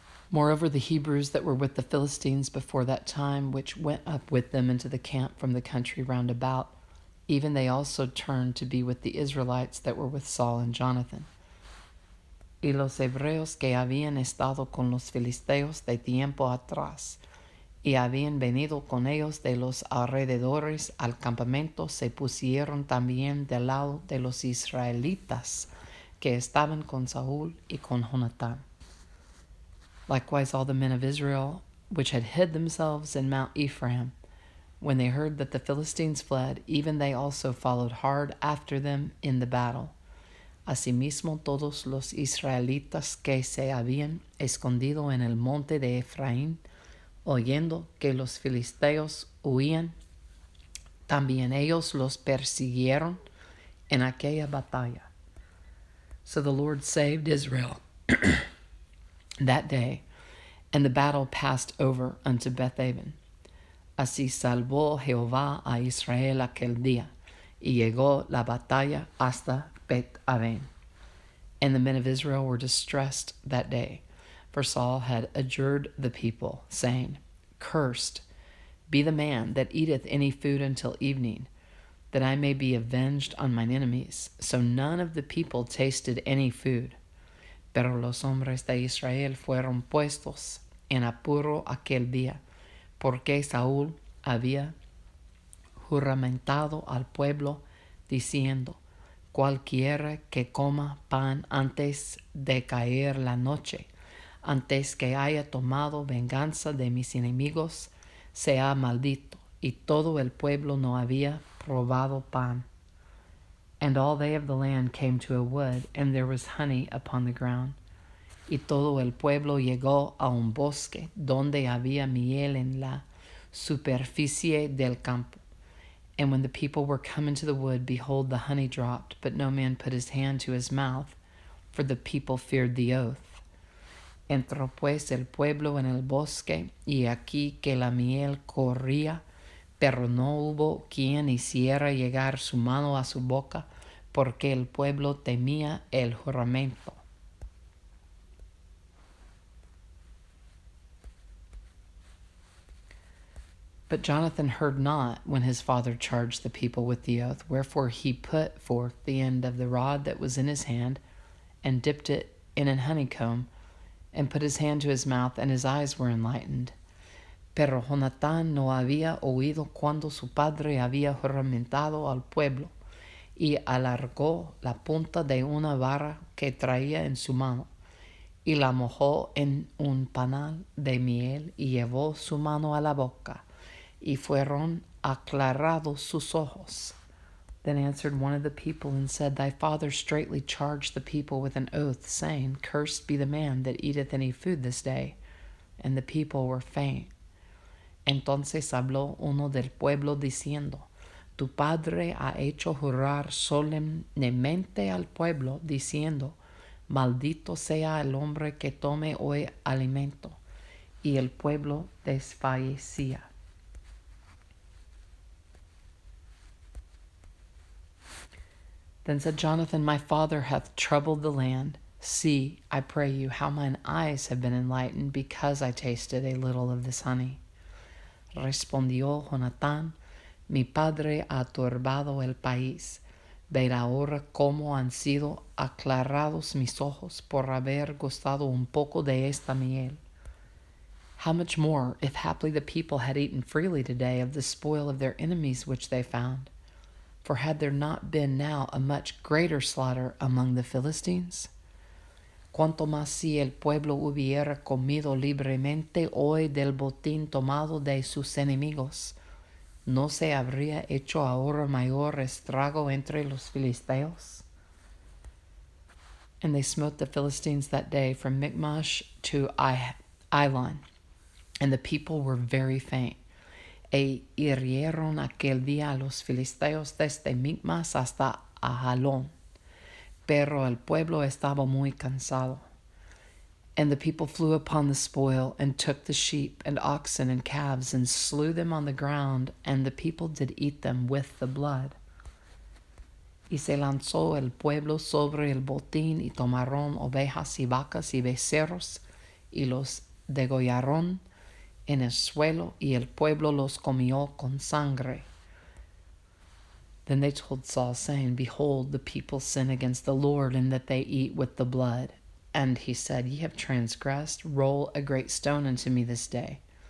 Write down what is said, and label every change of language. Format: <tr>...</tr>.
<en>Moreover, the Hebrews that were with the Philistines before that time, which went up with them into the camp from the country round about, even they also turned to be with the Israelites that were with Saul and Jonathan.</en> <es>Y los hebreos que habían estado con los filisteos de tiempo atrás, y habían venido con ellos de los alrededores al campamento, se pusieron también del lado de los israelitas que estaban con Saúl y con Jonatán.</es> <en>Likewise all the men of Israel, which had hid themselves in Mount Ephraim, When they heard that the Philistines fled, even they also followed hard after them in the battle.</en> <es>Asimismo, todos los israelitas que se habían escondido en el monte de Efraín, oyendo que los filisteos huían, también ellos los persiguieron en aquella batalla.</es> <en>So the Lord saved Israel that day, and the battle passed over unto Bethaven.</en> <es>Así salvó Jehová a Israel aquel día, y llegó la batalla hasta Bet-aven.</es> <en>And the men of Israel were distressed that day, for Saul had adjured the people, saying, Cursed be the man that eateth any food until evening, that I may be avenged on mine enemies. So none of the people tasted any food.</en> <es>Pero los hombres de Israel fueron puestos en apuro aquel día, porque Saúl había juramentado al pueblo, diciendo, Cualquiera que coma pan antes de caer la noche, antes que haya tomado venganza de mis enemigos, sea maldito. Y todo el pueblo no había probado pan.</es> <en>And all they of the land came to a wood, and there was honey upon the ground.</en> <es>Y todo el pueblo llegó a un bosque, donde había miel en la superficie del campo.</es> <en>And when the people were come into the wood, behold, the honey dropped, but no man put his hand to his mouth, for the people feared the oath.</en> <es>Entró pues el pueblo en el bosque, y aquí que la miel corría, pero no hubo quien hiciera llegar su mano a su boca, porque el pueblo temía el juramento.</es> <en>But Jonathan heard not when his father charged the people with the oath. Wherefore he put forth the end of the rod that was in his hand, and dipped it in an honeycomb, and put his hand to his mouth, and his eyes were enlightened.</en> <es>Pero Jonatán no había oído cuando su padre había juramentado al pueblo, y alargó la punta de una vara que traía en su mano, y la mojó en un panal de miel, y llevó su mano a la boca, y fueron aclarados sus ojos.</es> <en>Then answered one of the people and said, Thy father straitly charged the people with an oath, saying, Cursed be the man that eateth any food this day. And the people were faint.</en> <es>Entonces habló uno del pueblo diciendo, Tu padre ha hecho jurar solemnemente al pueblo, diciendo, Maldito sea el hombre que tome hoy alimento. Y el pueblo desfallecía.</es> <en>Then said Jonathan, My father hath troubled the land. See, I pray you, how mine eyes have been enlightened, because I tasted a little of this honey.</en> <es>Respondió Jonatán, Mi padre ha turbado el país. Ved ahora cómo han sido aclarados mis ojos por haber gustado un poco de esta miel.</es> <en>How much more, if haply the people had eaten freely today of the spoil of their enemies which they found? For had there not been now a much greater slaughter among the Philistines?</en> <es>Cuanto más si el pueblo hubiera comido libremente hoy del botín tomado de sus enemigos, ¿no se habría hecho ahora mayor estrago entre los filisteos?</es> <en>And they smote the Philistines that day from Michmash to Ailon, and the people were very faint.</en> <es>E hirieron aquel día a los filisteos desde Michmas hasta Ajalón. Pero el pueblo estaba muy cansado.</es> <en>And the people flew upon the spoil, and took the sheep and oxen and calves, and slew them on the ground, and the people did eat them with the blood.</en> <es>Y se lanzó el pueblo sobre el botín, y tomaron ovejas y vacas y becerros, y los degollaron en el suelo, y el pueblo los comió con sangre.</es> <en>Then they told Saul, saying, Behold, the people sin against the Lord, in that they eat with the blood. And he said, Ye have transgressed, roll a great stone unto me this day.</en>